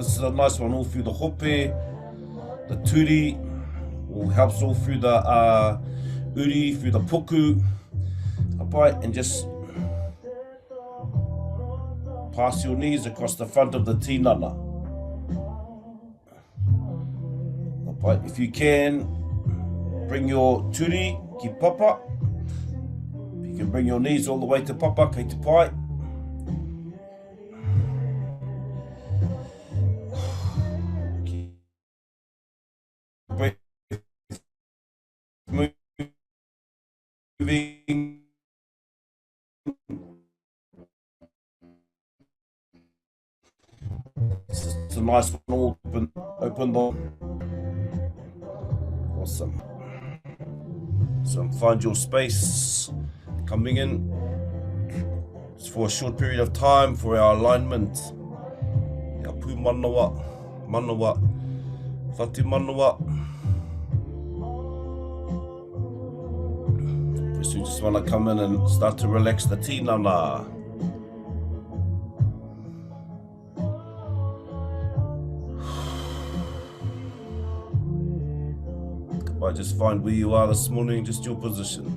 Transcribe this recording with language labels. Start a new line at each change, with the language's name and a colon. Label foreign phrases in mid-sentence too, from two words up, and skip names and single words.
English: This is a nice one all through the hope, the turi, all helps all through the uri, through the puku. Upright, and just pass your knees across the front of the tinana. Upright, if you can, bring your
Māori: turi ki papa.
English: If you can bring your knees all the way to papa,
Māori: kei te pai.
English: Moving. It's a nice one, all open the. Awesome. So find your space, coming in. It's for a short period of time for our alignment.
Māori: Ia pū manawa, whati manawa.
English: First you just want to come in and start to relax the tinana. Just find where you are this morning, just your position.